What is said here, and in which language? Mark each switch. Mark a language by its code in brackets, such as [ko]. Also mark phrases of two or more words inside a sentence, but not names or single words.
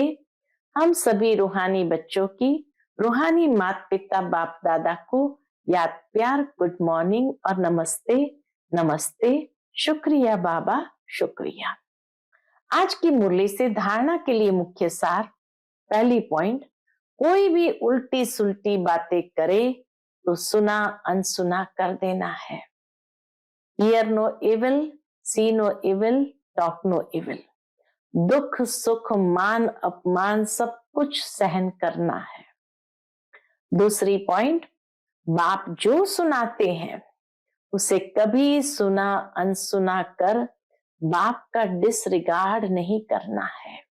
[hi] हम सभी रूहानी बच्चों की रूहानी माता पिता बाप दादा को याद प्यार, [en] good morning [hi] और नमस्ते। नमस्ते, शुक्रिया बाबा, शुक्रिया। आज की मुरली से धारणा के लिए मुख्य सार। पहली पॉइंट, कोई भी उल्टी सुल्टी बातें करे तो सुना अनसुना कर देना है। [en] Hear no evil, see no evil, talk no evil। [hi] दुख सुख मान अपमान सब कुछ सहन करना है। दूसरी पॉइंट, बाप जो सुनाते हैं उसे कभी सुना अनसुना कर बाप का डिसरिगार्ड नहीं करना है।